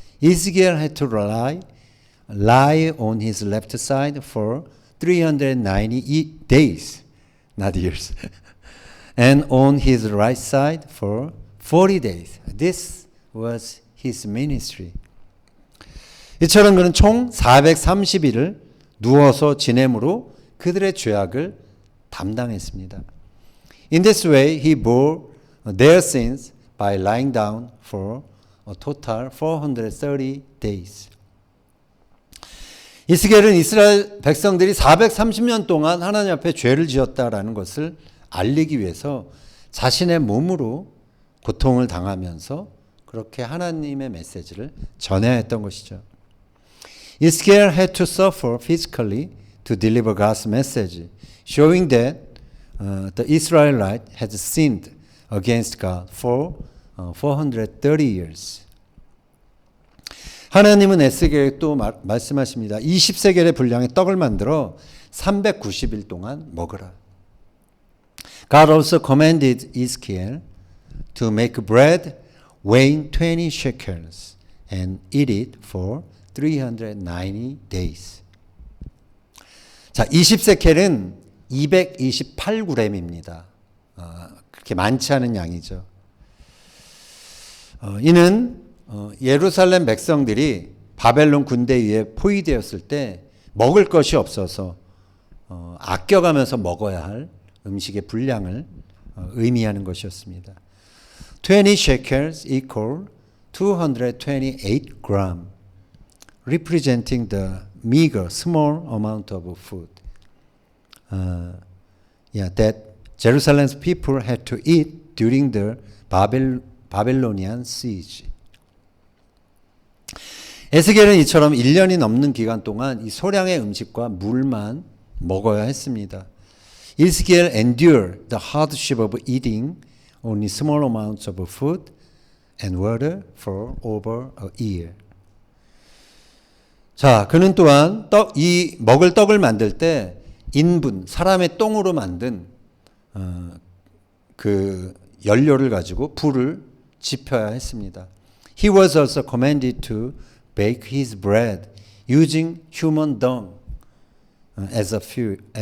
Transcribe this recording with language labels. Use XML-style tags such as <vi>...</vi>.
<en>Ezekiel had to lie on his left side for 390 days, not years, and on his right side for 40 days. This was his ministry.</en> <ko>이처럼 그는 총 430일을 누워서 지냄으로 그들의 죄악을 담당했습니다.</ko> <en>In this way, he bore their sins by lying down for a total 430 days.</en> <ko>이스겔은 이스라엘 백성들이 430년 동안 하나님 앞에 죄를 지었다라는 것을 알리기 위해서 자신의 몸으로 고통을 당하면서 그렇게 하나님의 메시지를 전해야 했던 것이죠.</ko> <en>Ezekiel had to suffer physically to deliver God's message, showing that the Israelites had sinned against God for 430 years.</en> <ko>하나님은 에스겔에 또 말씀하십니다. 20세겔의 분량의 떡을 만들어 390일 동안 먹으라.</ko> <en>God also commanded Ezekiel to make bread weighing 20 shekels and eat it for 390 days.</en> <ko>자, 20세켈은 228g입니다. 그렇게 많지 않은 양이죠. 이는 예루살렘 백성들이 바벨론 군대에 의해 포위되었을 때 먹을 것이 없어서 아껴가면서 먹어야 할 음식의 분량을 의미하는 것이었습니다.</ko> <en>20 shekels equal 228 gram, representing the meager, small amount of food that Jerusalem's people had to eat during the Babylonian siege.</en> <ko>에스겔은 이처럼 1년이 넘는 기간 동안 이 소량의 음식과 물만 먹어야 했습니다.</ko> <en>Ezekiel endured the hardship of eating only small amounts of food and water for over a year.</en> <ko>자, 그는 또한 이 먹을 떡을 만들 때 인분, 사람의 똥으로 만든 그 연료를 가지고 불을 지펴야 했습니다.</ko> <en>He was also commanded to bake his bread using human dung as a fuel.</en>